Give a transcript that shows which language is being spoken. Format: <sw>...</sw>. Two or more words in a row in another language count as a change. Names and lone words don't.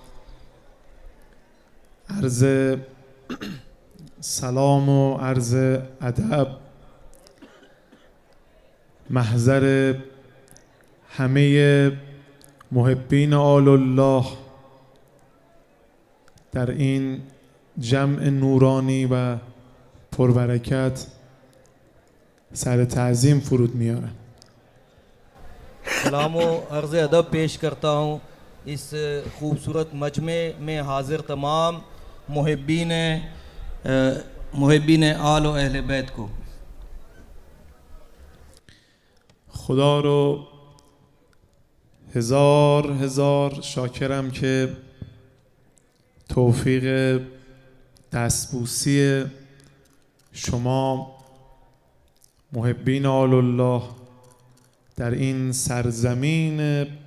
<fa>عرض سلام و عرض ادب محضر همه محبین آل الله در این جمع نورانی و پربرکت سر تعظیم فرود میارم.</fa> <ur>سلام و عرض ادب پیش کرتا ہوں اس خوبصورت مجمع میں حاضر تمام محبین آل و اہل بیت کو.</ur> <fa>خدا رو هزار شاکرم که توفیق دستبوسی شما محبین آل الله در این سرزمین</fa>